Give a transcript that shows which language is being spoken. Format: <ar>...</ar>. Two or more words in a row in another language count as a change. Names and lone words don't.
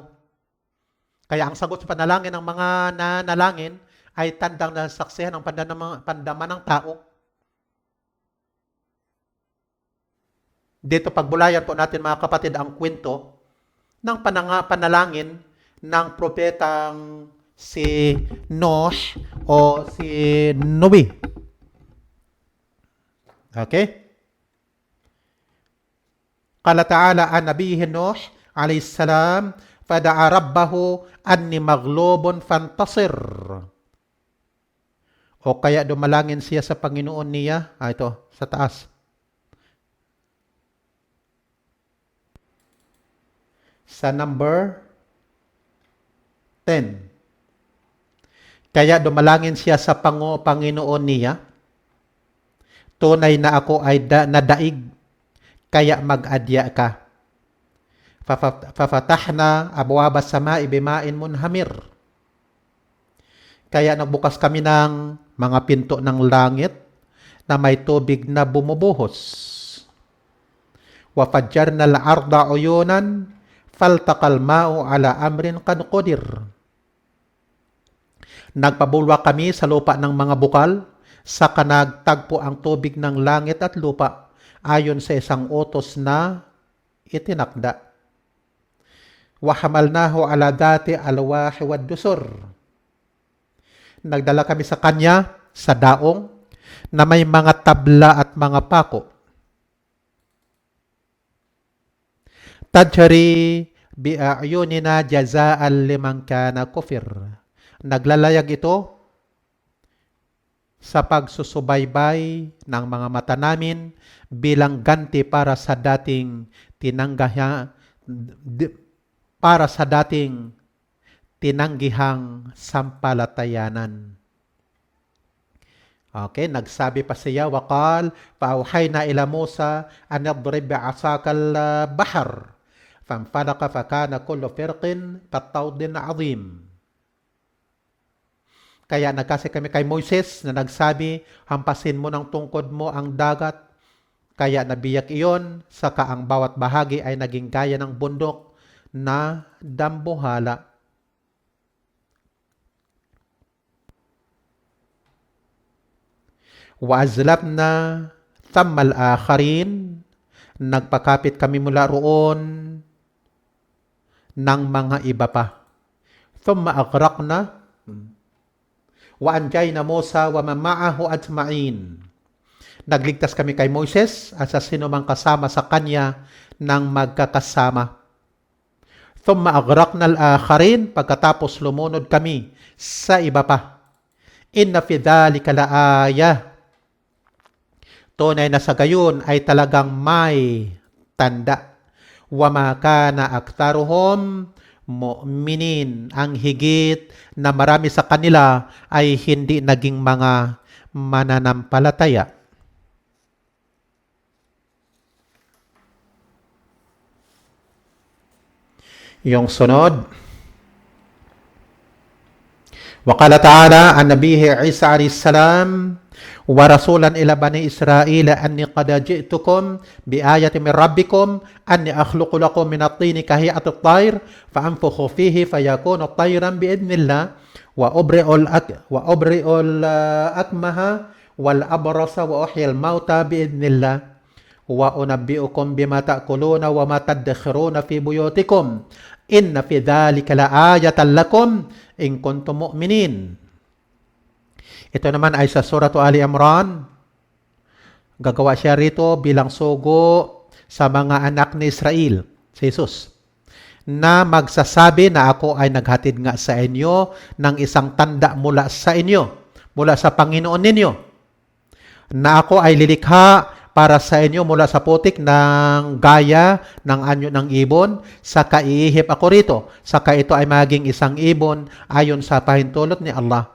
<tl>Kaya ang sagot sa panalangin ng mga nanalangin ay tandang nasasaksihan ng pandaman ng tao. Dito pagbulayan po natin mga kapatid ang kwento ng panalangin ng propetang si Nosh o si Noe. Okay?</tl> <ar>قال تعالى عن نبيه نوح عليه السلام فدعا ربه أني مغلوب فانتصر.</ar> <tl>O kaya dumalangin siya sa Panginoon niya. Ito, sa taas. Sa number 10. Kaya dumalangin siya sa Panginoon niya. Tunay na ako ay nadaig. Kaya mag-adya ka.</tl> <ar>ففتحنا أبواب السماء بماء منهمر.</ar> <tl>Kaya nagbukas kami ng mga pinto ng langit na may tubig na bumubuhos.</tl> <ar>وفجرنا الأرض عيونا فالتقى الماء على أمر قد قدر.</ar> <tl>Nagpabulwa kami sa lupa ng mga bukal, saka nagtagpo ang tubig ng langit at lupa ayon sa isang utos na itinakda.</tl> <ar>وحملناه على ذات ألواح ودسر.</ar> <tl>Nagdala kami sa kanya sa daong na may mga tabla at mga pako.</tl> <ar>تجري بأعيننا جزاء لمن كان كفر.</ar> <tl>Naglalayag ito sa pagsusubaybay ng mga mata namin bilang ganti para sa dating tinanggihang sampalatayanan. Okay, nagsabi pa siya,</tl> <ar>وقال فأوحينا إلى موسى أن اضرب بعصاك البحر. فانفلق فكان كل فرق كالطود العظيم.</ar> <tl>Kaya nagkasi kami kay Moises na nagsabi, hampasin mo ng tungkod mo ang dagat. Kaya nabiyak iyon, saka ang bawat bahagi ay naging gaya ng bundok na dambuhala.</tl> <ar>وأزلفنا ثم الآخرين,</ar> <tl>nagpakapit kami mula roon ng mga iba pa.</tl> <ar>ثم أغرقنا وأنجينا موسى ومن معه أجمعين.</ar> <tl>Nagligtas kami kay Moises at sa sinumang kasama sa kanya ng magkakasama.</tl> <ar>ثم أغرقنا الآخرين,</ar> <tl>pagkatapos lumunod kami sa iba pa.</tl> <ar>إن في ذلك لآية.</ar> <tl>Tunay na sa gayon ay talagang may tanda.</tl> <ar>وما كان أكثرهم مؤمنين.</ar> <tl>Ang higit na marami sa kanila ay hindi naging mga mananampalataya. Yung sunod,</tl> <ar>وقال تعالى عن نبيه عيسى عليه السلام ورسولا إلى بني إسرائيل أني قد جئتكم بآية من ربكم أني أخلق لكم من الطين كهيئة الطير فأنفخ فيه فيكون طيرا بإذن الله وأبرئ الأكمه والأبرص وأحيي الموتى بإذن الله وأنبئكم بما تأكلون وما تدخرون في بيوتكم إن في ذلك لآية لكم إن كنتم مؤمنين.</ar> <tl>Ito naman ay sa Surah Ali Imran. Gagawa siya rito bilang sugo sa mga anak ni Israel, si Jesus, na magsasabi na ako ay naghatid nga sa inyo ng isang tanda mula sa inyo, mula sa Panginoon ninyo, na ako ay lilikha para sa inyo mula sa putik ng gaya ng anyo ng ibon, saka iihip ako rito, saka ito ay maging isang ibon ayon sa pahintulot ni Allah.</tl>